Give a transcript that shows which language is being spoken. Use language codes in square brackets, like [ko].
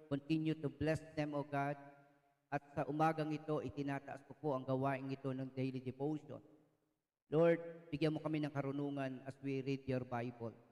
[en] continue to bless them, O God. [tl] At sa umagang ito, itinataas ko po ang gawain ito ng daily devotion. Lord, bigyan mo kami ng karunungan [en] as we read your Bible.